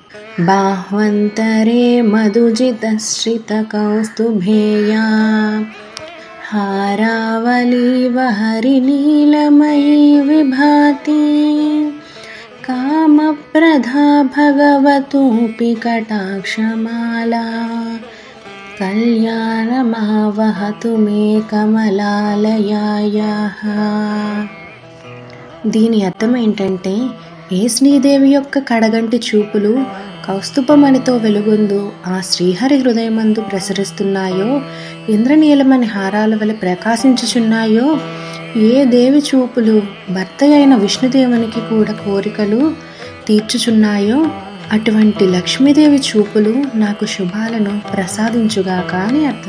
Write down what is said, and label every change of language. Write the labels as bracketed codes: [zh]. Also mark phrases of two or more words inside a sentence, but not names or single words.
[sa] बाह्वन्तरे मधुजितश्रितकौस्तुभेया हारावलीव हरिनीलमयी विभाति कामप्रधा भगवतोऽपि कटाक्षमाला कल्याणमावहतु मे कमलालयायाः. [te] దీని అర్థం ఏంటంటే, ఏ శ్రీదేవి యొక్క కడగంటి చూపులు కౌస్తుభమణితో వెలుగొందు ఆ శ్రీహరి హృదయమందు ప్రసరిస్తున్నాయో, ఇంద్రనీలమణి హారాల వలె ప్రకాశించుచున్నాయో, ఏ దేవి చూపులు భర్త అయిన విష్ణుదేవునికి కూడా కోరికలు తీర్చుచున్నాయో, అటువంటి లక్ష్మీదేవి చూపులు నాకు శుభాలను ప్రసాదించుగాక అని అర్థం.